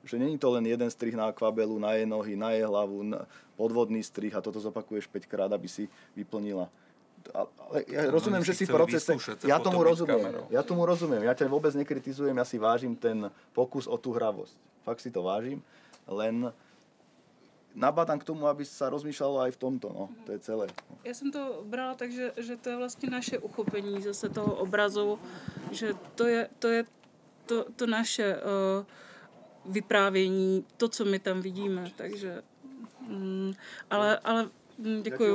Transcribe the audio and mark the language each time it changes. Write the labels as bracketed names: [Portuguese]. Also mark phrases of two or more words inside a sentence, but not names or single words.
[Slovak] Že není to len jeden strih na akvabelu, na jej nohy, na jej hlavu, podvodný strih a toto zopakuješ 5 krát, aby si vyplnila. Ale ja rozumiem, že si v procese... Ja tomu rozumiem. Ja ťa vôbec nekritizujem, ja si vážim ten pokus o tú hravosť. Fakt si to vážim, len nabádam k tomu, aby sa rozmýšľalo aj v tomto, no. To je celé. [Czech] Já jsem to brala tak, že to je vlastně naše uchopení zase toho obrazu, že to je to naše vyprávění, to, co my tam vidíme, takže... ale děkuju.